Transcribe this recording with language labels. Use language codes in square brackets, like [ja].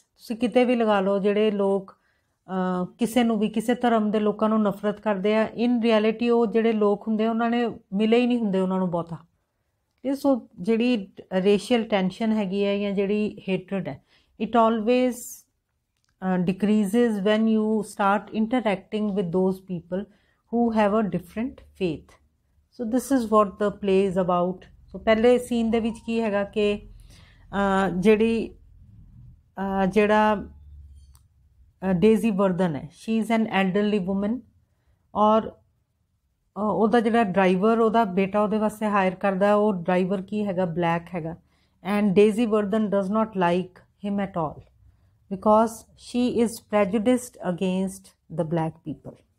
[pa] ਤੁਸੀਂ ਕਿਤੇ ਵੀ ਲਗਾ ਲਓ, ਜਿਹੜੇ ਲੋਕ ਕਿਸੇ ਨੂੰ ਵੀ ਕਿਸੇ ਧਰਮ ਦੇ ਲੋਕਾਂ ਨੂੰ ਨਫ਼ਰਤ ਕਰਦੇ ਆ, [en] in reality [pa] ਉਹ ਜਿਹੜੇ ਲੋਕ ਹੁੰਦੇ ਉਹਨਾਂ ਨੇ ਮਿਲੇ ਹੀ ਨਹੀਂ ਹੁੰਦੇ ਉਹਨਾਂ ਨੂੰ ਬਹੁਤਾ. ਸੋ ਜਿਹੜੀ ਰੇਸ਼ੀਅਲ ਟੈਂਸ਼ਨ ਹੈਗੀ ਹੈ ਜਾਂ ਜਿਹੜੀ ਹੇਟਰਡ ਹੈ, [en] It always decreases when you start interacting with those people who have a different faith. So this is what the play is about. [pa] So ਪਹਿਲੇ ਸੀਨ ਦੇ ਵਿੱਚ ਕੀ ਹੈਗਾ ਕਿ ਜਿਹੜਾ ਡੇਜ਼ੀ ਵਰਦਨ ਹੈ, [en] she is an elderly woman, [pa] ਔਰ ਉਹਦਾ ਜਿਹੜਾ ਡਰਾਈਵਰ ਉਹਦਾ ਬੇਟਾ ਉਹਦੇ ਵਾਸਤੇ ਹਾਇਰ ਕਰਦਾ, ਉਹ ਡਰਾਈਵਰ ਕੀ ਹੈਗਾ, ਬਲੈਕ ਹੈਗਾ, [en] And Daisy Werthan does not like him at all because she is prejudiced against the black people.